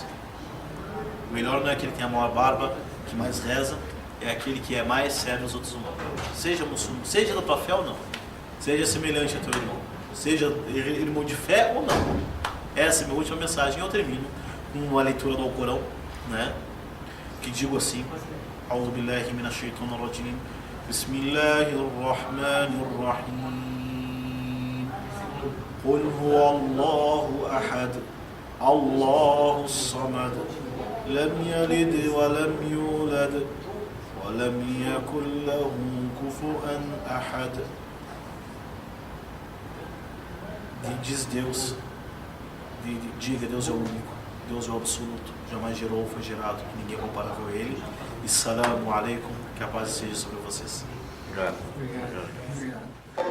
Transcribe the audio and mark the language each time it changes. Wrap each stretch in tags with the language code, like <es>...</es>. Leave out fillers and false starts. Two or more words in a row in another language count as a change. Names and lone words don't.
<pt>O melhor não é aquele que tem a maior barba, que mais reza, é aquele que é mais sério aos outros humanos. Seja muçulmano, seja da tua fé ou não, seja semelhante a teu irmão, seja irmão de fé ou não. Essa é a minha última mensagem. Eu termino com uma leitura do Alcorão, né? Que digo assim:</pt> <ar>أعوذ بالله من الشيطان الرجيم. بسم الله الرحمن الرحيم. قل هو الله أحد. الله الصمد لم يلد ولم يولد. ولم يكن له كفوا أحد.</ar> <pt>Diz Deus, diga, Deus é o único, Deus é o absoluto, jamais gerou ou foi gerado, ninguém é comparável a Ele. E</pt> <ar>سلام عليكم,</ar> <pt>que a paz seja sobre vocês. Obrigado. Obrigado.</pt>